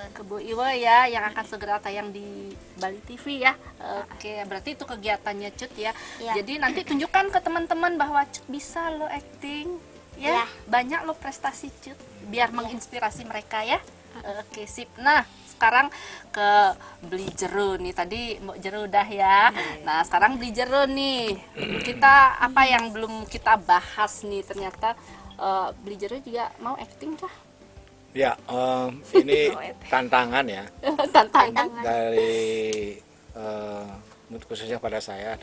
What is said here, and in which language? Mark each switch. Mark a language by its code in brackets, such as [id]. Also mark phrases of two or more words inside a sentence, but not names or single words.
[id] Kebo Iwa ya, yang akan segera tayang di Bali TV ya. Oke, berarti itu kegiatannya Cut ya. Iya. Jadi nanti tunjukkan ke teman-teman bahwa Cut bisa lo acting ya. Iya. Banyak lo prestasi Cut, biar menginspirasi mereka ya. Oke, sip. Nah, sekarang ke beli jero nih. Tadi Mbok Jero udah ya. Nah, sekarang beli jero nih. Kita apa yang belum kita bahas nih, ternyata beli jero juga mau acting kah? Ya, ini tantangan ya Tantangan. dari khususnya pada saya.